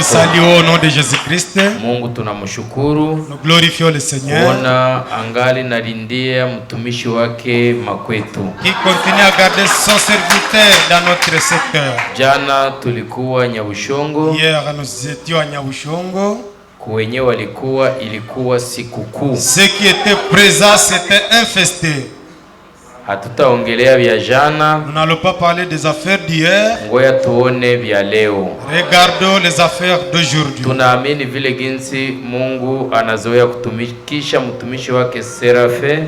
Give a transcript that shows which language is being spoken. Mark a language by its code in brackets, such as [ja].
[fr] Nous vous saluons au nom de Jésus-Christ. [sw] Mungu tunamshukuru. [fr] Nous glorifions le Seigneur. [sw] Ona angali nalindia mtumishi wake Makwetu. [fr] Qui continue à garder son serviteur dans notre secteur. [sw] Jana tulikuwa Nyabushongo. [fr] Hier nous étions à Nyabushongo. [sw] Kwenye walikuwa ilikuwa sikukuu. [fr] Ceux qui étaient présents c'était infesté. [sw] Hatutaongelea vya jana. [fr] Nous n'allons pas parler des affaires d'hier. [sw] Ngoja tuone vya leo. [fr] Regardons les affaires d'aujourd'hui. [sw] Tunaamini vile jinsi Mungu anazoea kutumikisha mtumishi wake Serafe.